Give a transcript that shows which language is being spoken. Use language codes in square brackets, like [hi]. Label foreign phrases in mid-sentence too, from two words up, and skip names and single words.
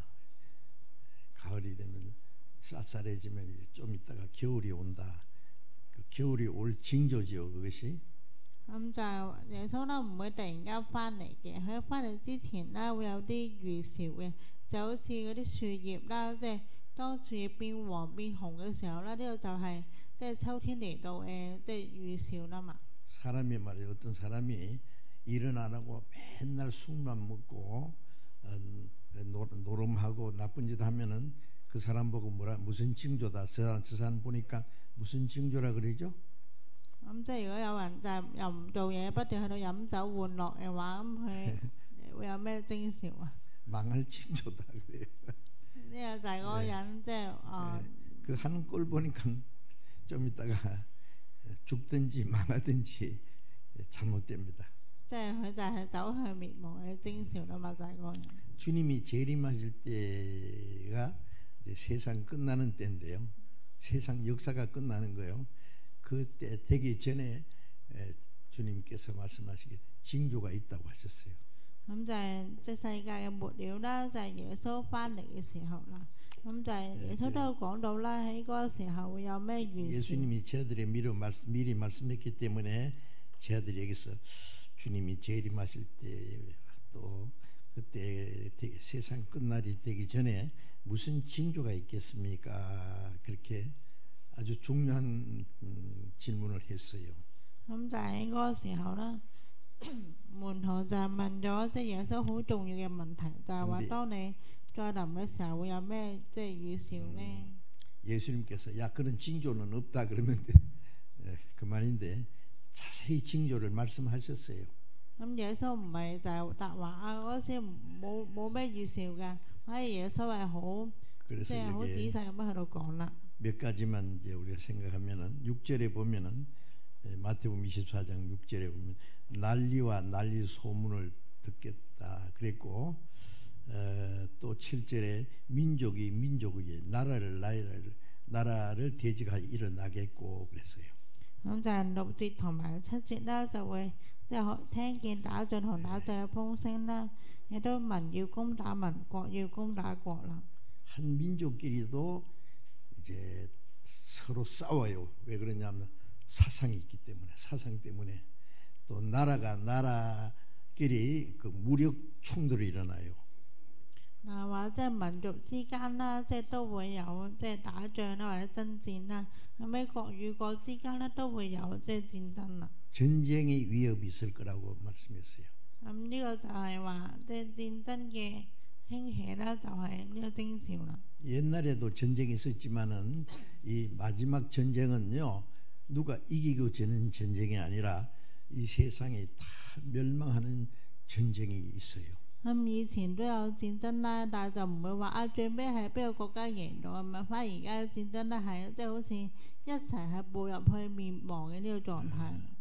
[ko] 가을이 되면 쌀쌀해지면 좀 있다가 겨울이 온다. 그 겨울이 올 징조지요, 그것이. [yue] 咁就耶穌咧唔會突然間翻嚟嘅，喺翻嚟之前咧會有啲預兆嘅，就好似嗰啲樹葉啦，即係當樹葉變黃變紅嘅時候咧，呢個就係即係秋天嚟到嘅即係預兆啦嘛。 [ko] 사람이 말이에요. 어떤 사람이 일은 안 하고 맨날 술만 먹고 노름하고 나쁜 짓 하면은 그 사람 보고 무슨 징조다. 저 사람 보니까 무슨 징조라 그러죠? [yue] 咁即係如果有人就係又唔做嘢，不斷喺度飲酒玩樂嘅話，咁佢會有咩徵兆啊？ [ko] 망할 징조다 그래요. [yue] 呢個就係嗰個人即係 [ko] 그 하는 꼴 보니까 좀 있다가 죽든지 망하든지 잘못됩니다. [yue] 即係佢就係走向滅亡嘅徵兆啦嘛，就係嗰個人。 [ko] 주님이 재림하실 때가 이제 세상 끝나는 때인데요. 세상 역사가 끝나는 거예요. 그때 되기 전에 주님께서 말씀하시기를 징조가 있다고 하셨어요. [yue] 咁就係即係世界嘅末了啦，就係耶穌翻嚟嘅時候啦。咁就係耶穌都有講到啦，喺嗰個時候會有咩預兆？ [ko] 예수님이 저들의 미리 말씀했기 때문에 저들이 여기서 주님이 재림하실 때 또 그때 세상 끝날이 되기 전에 무슨 징조가 있겠습니까? 그렇게 아주 중요한 질문을 했어요. [yue] 咁就喺嗰個時候啦，門徒就問咗即係耶穌好重要嘅問題，就係話當你再臨嘅時候會有咩即係預兆呢？ [ko] 예수님께서 야 그런 징조는 없다 그러면 그만인데 자세히 징조를 말씀하셨어요. [yue] 咁耶穌唔係就係答話啊嗰時冇咩預兆㗎，反而耶穌係好即係好仔細咁樣喺度講啦。 [ko] 몇 가지만 이제 우리가 생각하면은 6절에 보면은 마태복음 24장 6절에 보면 난리와 난리 소문을 듣겠다 그랬고 또 7절에 민족이 민족의 나라를 대적하여 일어나겠고 그랬어요. [yue] 咁就係6節同埋7節啦，就會即係聽見打仗同打仗嘅風聲啦，亦都民要攻打民，國要攻打國啦。 [ko] 한 민족끼리도 이제 서로 싸워요. 왜 그러냐면 사상이 있기 때문에 사상 때문에 또 나라가 나라끼리 그 무력 충돌이 일어나요. [yue] 話即係民族之間啦，即係都會有即係打仗啦，或者爭戰啦。後尾國與國之間咧都會有即係戰爭啦。 [ko] 전쟁의 위협이 있을 거라고 말씀했어요. [yue] 咁呢個就係話即係戰爭嘅興起啦，就係呢個徵兆啦。 [ko] 옛날에도 전쟁이 있었지만은 이 마지막 전쟁은요 누가 이기고 지는 전쟁이 아니라 이 세상이 다 멸망하는 전쟁이 있어요. [yue] 咁以前都有戰爭啦，但係就唔會話啊最尾係邊個國家贏到咁樣，反而而家嘅戰爭咧係即係好似一齊係步入去滅亡嘅呢個狀態。